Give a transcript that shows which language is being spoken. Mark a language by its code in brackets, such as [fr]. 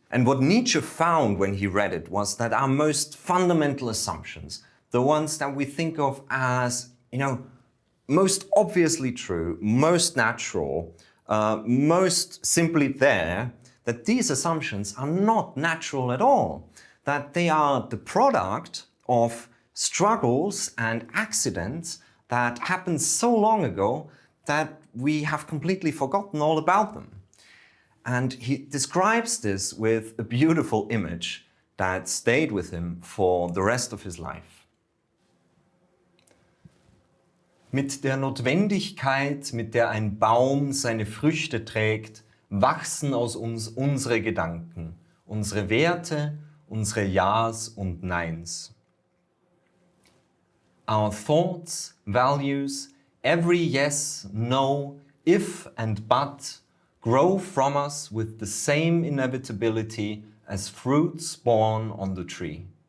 [en] And what Nietzsche found when he read it was that our most fundamental assumptions, the ones that we think of as, you know, most obviously true, most natural, most simply there, that these assumptions are not natural at all, that they are the product of struggles and accidents that happened so long ago that we have completely forgotten all about them. And he describes this with a beautiful image that stayed with him for the rest of his life. [de] Mit der Notwendigkeit, mit der ein Baum seine Früchte trägt, wachsen aus uns unsere Gedanken, unsere Werte, unsere Ja's und Neins. [en] Our thoughts, values, every yes, no, if and but grow from us with the same inevitability as fruits born on the tree.